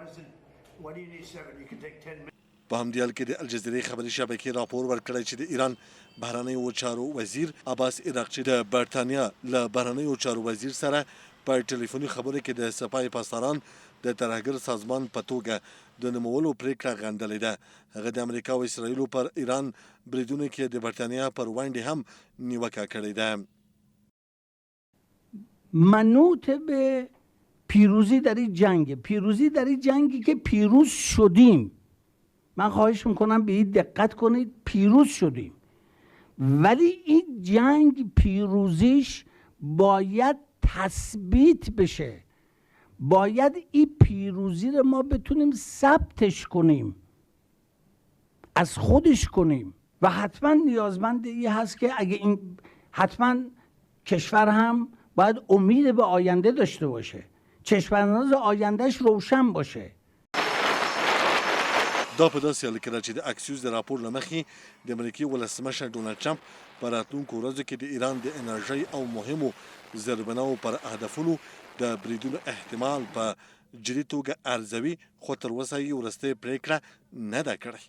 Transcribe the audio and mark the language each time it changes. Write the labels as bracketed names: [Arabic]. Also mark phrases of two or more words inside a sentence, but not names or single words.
[Pashto] په همدې حال کې د الجزیرې خبري شبکې راپور ورکړی چې د ایران بهرنیو چارو وزیر عباس عراقچي د برټانیا له بهرنیو چارو وزیر سره په ټلیفوني خبرو کې د سپای پاسداران د ترهګر سازمان په توګه د نومولو پریکړه غندلې ده. هغه د امریکا او اسرائیلو پر ایران بریدونو کې د برټانیا پر وړاندې هم نیوکه کړې ده. [Persian] منوط به پیروزی در این جنگی که پیروز شدیم. من خواهش میکنم به این دقت کنید، پیروز شدیم ولی این جنگ پیروزیش باید تثبیت بشه. باید این پیروزی رو ما بتونیم ثبتش کنیم، از خودش کنیم و حتما نیازمند این هست که اگه این حتما کشور هم باید امید به آینده داشته باشه، چشمانداز آیندهش روشن باشه. [Pashto] دا په داسې حال کې ده چې د اکسیوس د راپور له مخې د امریکای ولسمشر ډونالډ ټرمپ په راتلونکو ورځو کې د ایران د انرژۍ او مهمو زیربناوو پر هدفونو د بریدونو احتمال په جدي توګه ارزوي خو تر اوسه یې وروستۍ پرېکړه نه ده کړې.